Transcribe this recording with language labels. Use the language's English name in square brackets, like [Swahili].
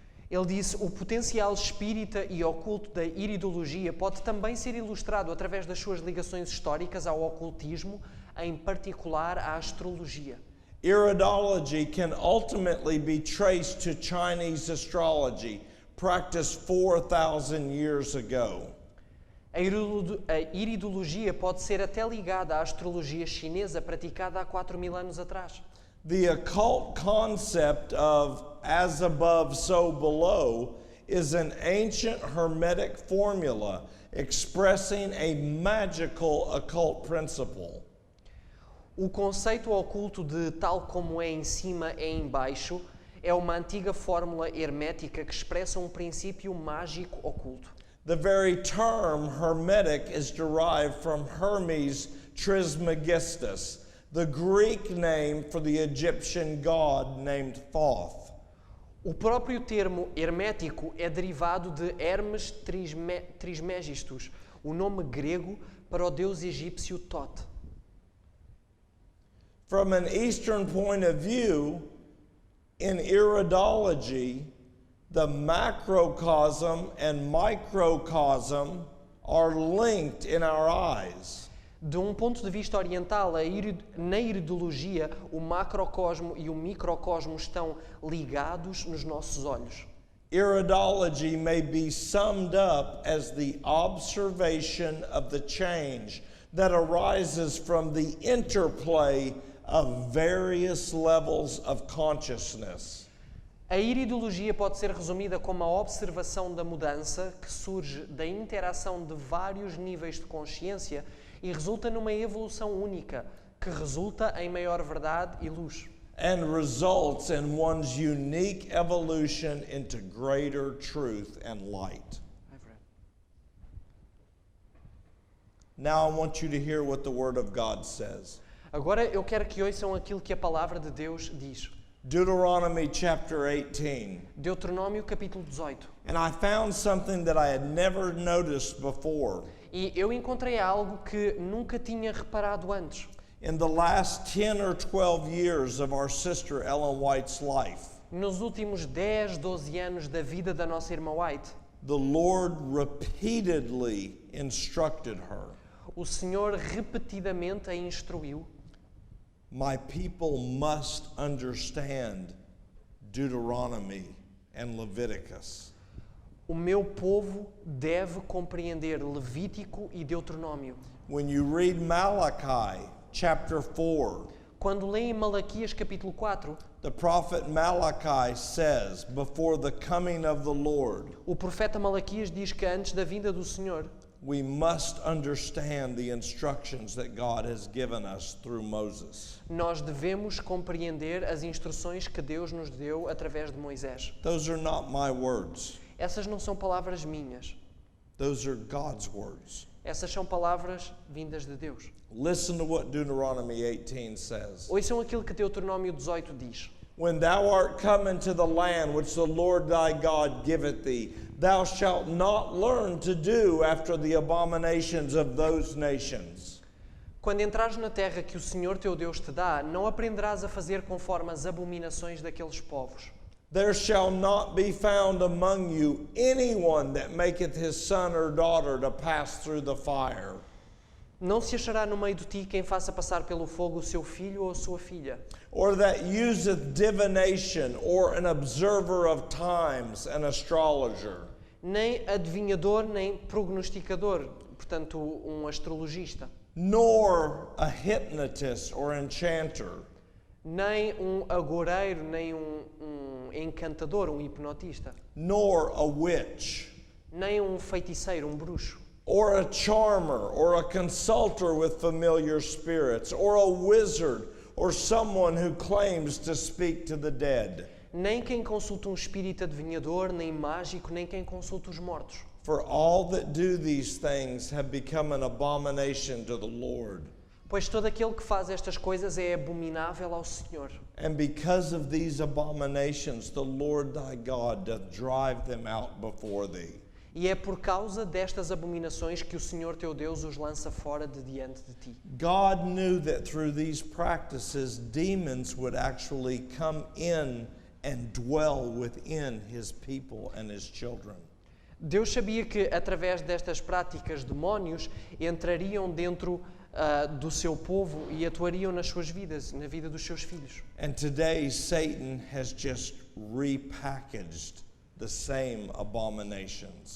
[Portuguese] Ele disse: o potencial espírita e oculto da iridologia pode também ser ilustrado através das suas ligações históricas ao ocultismo, em particular à astrologia. [English] Iridology can ultimately be traced to Chinese astrology, practiced 4,000 years ago. [Portuguese] A iridologia pode ser até ligada à astrologia chinesa praticada há 4.000 anos atrás. [English] The occult concept of as above, so below is an ancient Hermetic formula expressing a magical occult principle. [Portuguese] O conceito oculto de tal como é em cima é em baixo é uma antiga fórmula hermética que expressa um princípio mágico oculto. [English] The very term Hermetic is derived from Hermes Trismegistus, the Greek name for the Egyptian god named Thoth. [Portuguese] O próprio termo hermético é derivado de Hermes Trismegistus, o nome grego para o deus egípcio Thoth. [English] From an Eastern point of view, in iridology, the macrocosm and microcosm are linked in our eyes. [Portuguese] De um ponto de vista oriental, na iridologia, o macrocosmo e o microcosmo estão ligados nos nossos olhos. [English] Iridology may be summed up as the observation of the change that arises from the interplay of various levels of consciousness. [Portuguese] A iridologia pode ser resumida como a observação da mudança que surge da interação de vários níveis de consciência e resulta numa evolução única, que resulta em maior verdade e luz. [English] And results in one's unique evolution into greater truth and light. Now I want you to hear what the Word of God says. [Portuguese] Agora eu quero que ouçam aquilo que a palavra de Deus diz. [English] Deuteronomy chapter 18. [Portuguese] Deuteronômio capítulo 18. [English] And I found something that I had never noticed before. [Portuguese] E eu encontrei algo que nunca tinha reparado antes. [English] In the last 10 or 12 years of our sister Ellen White's life, [Portuguese] Nos últimos 10, 12 anos da vida da nossa irmã White, [English] the Lord repeatedly instructed her, [Portuguese] o Senhor repetidamente a instruiu: [English] my people must understand Deuteronomy and Leviticus. [Portuguese] o meu povo deve compreender Levítico e Deuteronômio. [English] When you read Malachi chapter 4, [Portuguese] Quando leem Malaquias capítulo 4, [English] the prophet Malachi says, before the coming of the Lord, [Portuguese] o profeta Malaquias diz que antes da vinda do Senhor, [English] we must understand the instructions that God has given us through Moses. [Portuguese] nós devemos compreender as instruções que Deus nos deu através de Moisés. [English] Those are not my words. [Portuguese] Essas não são palavras minhas. [English] Those are God's words. [Portuguese] Essas são palavras vindas de Deus. [English] Listen to what Deuteronomy 18 says. [Portuguese] Ouçam aquilo que Deuteronômio 18 diz. [English] When thou art come into the land which the Lord thy God giveth thee, thou shalt not learn to do after the abominations of those nations. [Portuguese] Quando entrares na terra que o Senhor teu Deus te dá, não aprenderás a fazer conforme as abominações daqueles povos. [English] There shall not be found among you anyone that maketh his son or daughter to pass through the fire, [Portuguese] Não se achará no meio de ti quem faça passar pelo fogo o seu filho ou a sua filha, [English] or that useth divination, or an observer of times, an astrologer, [Portuguese] nem adivinhador, nem prognosticador, portanto, um astrologista, [English] nor a hypnotist or enchanter, [Portuguese] nem um agoureiro, nem um encantador, um hipnotista, [English] nor a witch, [Portuguese] nem um feiticeiro, um bruxo, [English] or a charmer, or a consulter with familiar spirits, or a wizard, or someone who claims to speak to the dead. [Portuguese] nem quem consulta um espírito adivinhador, nem mágico, nem quem consulta os mortos. [English] For all that do these things have become an abomination to the Lord. [Portuguese] Pois todo aquele que faz estas coisas é abominável ao Senhor. [English] And because of these abominations, the Lord thy God doth drive them out before thee. [Portuguese] E é por causa destas abominações que o Senhor teu Deus os lança fora de diante de ti. [English] God knew that through these practices, demons would actually come in and dwell within his people and his children. [Portuguese] Deus sabia que através destas práticas demónios entrariam dentro do seu povo e atuariam nas suas vidas, na vida dos seus filhos. [English] And today Satan has just repackaged the same abominations.